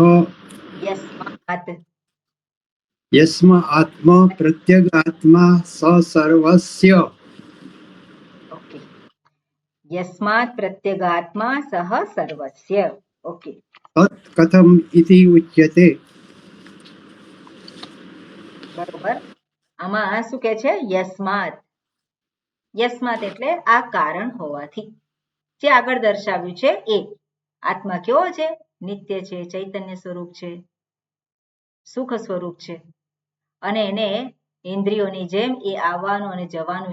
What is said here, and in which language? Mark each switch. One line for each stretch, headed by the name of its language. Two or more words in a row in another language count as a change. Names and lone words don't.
Sanskrit: यस्मात् यस्म आत्मा प्रत्यगात्मा स सर्वस्य ओके यस्मात् प्रत्यगात्मा सः सर्वस्य ओके तत् कथम् इति उच्यते
Gujarati: બરોબર આમાં શું કહે છે
Sanskrit: यस्मात् यस्मात्
Gujarati: એટલે આ કારણ હોવાથી જે આગળ દર્શાવ્યું છે એ આત્મા કેવો છે નિત્ય છે ચૈતન્ય સ્વરૂપ છે સુખ સ્વરૂપ છે અને એને ઇન્દ્રિયોની જેમ એ આવવાનું અને જવાનું